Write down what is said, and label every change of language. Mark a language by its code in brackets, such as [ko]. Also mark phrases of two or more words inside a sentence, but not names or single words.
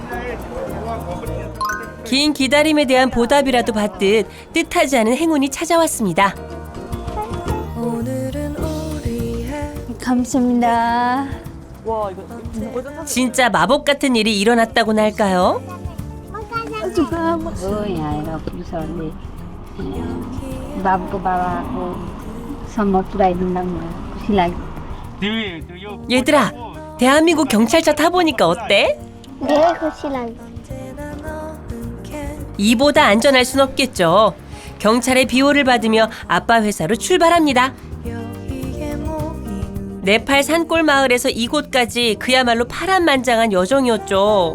[ko] 긴 기다림에 대한 보답이라도 받듯 뜻하지 않은 행운이 찾아왔습니다. 감사합니다. 와 이거 진짜 마법 같은 일이 일어났다고나 할까요? [ne] बाबुको बाबाको सम्म पुऱ्याइदिँदा खुसी लाग्यो [ko] 얘들아, 대한민국 경찰차 타보니까 어때? 네, 고시랑. 이보다 안전할 순 없겠죠. 경찰의 비호를 받으며 아빠 회사로 출발합니다. 네팔 산골 마을에서 이곳까지 그야말로 파란만장한 여정이었죠.